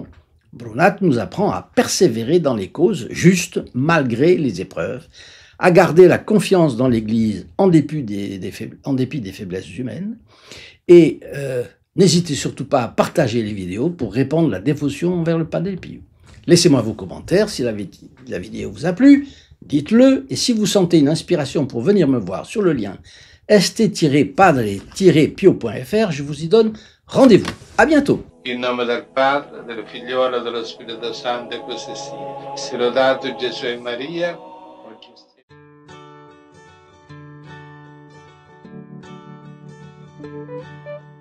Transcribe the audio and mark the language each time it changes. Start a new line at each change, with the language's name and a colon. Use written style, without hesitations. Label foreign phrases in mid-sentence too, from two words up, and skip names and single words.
French: Brunat nous apprend à persévérer dans les causes justes malgré les épreuves, à garder la confiance dans l'Église en dépit des faiblesses humaines et n'hésitez surtout pas à partager les vidéos pour répandre la dévotion envers le Padre Pio. Laissez-moi vos commentaires si la vidéo vous a plu, dites-le, et si vous sentez une inspiration pour venir me voir sur le lien st-padre-pio.fr, je vous y donne rendez-vous. À bientôt.
Italian: In nome del Padre, del Figliolo e dello Spirito Santo, e così sia. Sia lodato Gesù e Maria. Oggi